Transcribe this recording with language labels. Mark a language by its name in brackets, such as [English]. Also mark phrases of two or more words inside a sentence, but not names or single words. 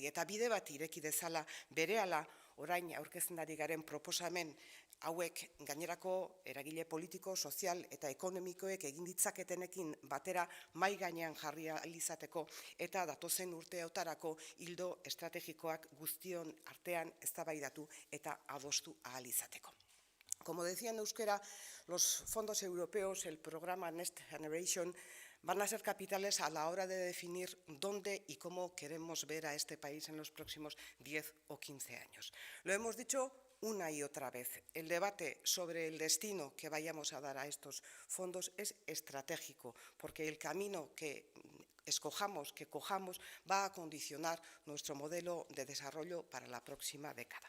[Basque] Eta bide bat ireki dezala berehala orain aurkezten ari garen proposamen hauek gainerako eragile politiko, sozial eta ekonomikoek egin ditzaketenekin batera mai gainean jarri ahal izateko eta datozen urteotarako ildo estrategikoak guztion artean eztabaidatu eta adostu ahal izateko. [Spanish] Como decía en euskera, los fondos europeos, el programa Next Generation, van a ser capitales a la hora de definir dónde y cómo queremos ver a este país en los próximos 10 o 15 años. Lo hemos dicho una y otra vez. El debate sobre el destino que vayamos a dar a estos fondos es estratégico, porque el camino que escojamos, que cojamos, va a condicionar nuestro modelo de desarrollo para la próxima década.